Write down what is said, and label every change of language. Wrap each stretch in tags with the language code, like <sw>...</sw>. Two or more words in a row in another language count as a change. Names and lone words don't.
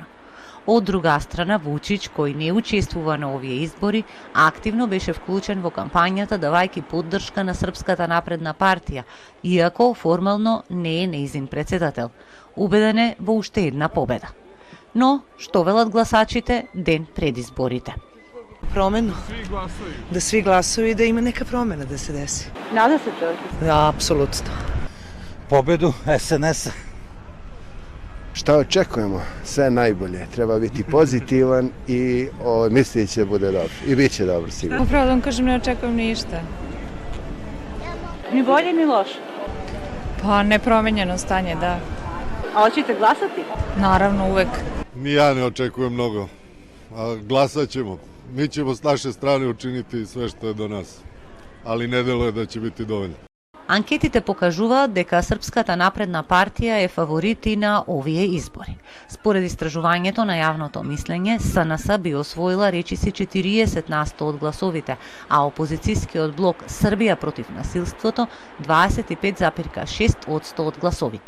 <mk>Од друга страна, Вучич, кој не учествува на овие избори, активно беше вклучен во кампањата давајќи поддршка на Српската напредна партија, иако формално не е нејзин претседател. Убеден е во уште една победа. Но, што велат гласачите ден пред изборите? Промена. Да сви гласувaju и да има нека промена да се деси. Нада се човек? Да, апсолутно.</mk> <sr>Победу SNS. Šta očekujemo? Sve najbolje. Treba biti pozitivan i mislit će bude dobro. I bit će dobro sigurno. Upravo da vam kažem, ne očekujem ništa. Ni bolje ni loše. Pa nepromenjeno stanje, da. A hoćete glasati? Naravno, uvek. Ni ja ne očekujem mnogo, a glasat ćemo. Mi ćemo s naše strane učiniti sve što je do nas, ali ne deluje da će biti dovoljno.</sr> <mk>Анкетите покажуваат дека Српската напредна партија е фаворит и на овие избори. Според истражувањето на јавното мислење, СНС би освоила речиси 40% од гласовите, а опозицијскиот блок Србија против насилството 25,6% од гласовите.</mk>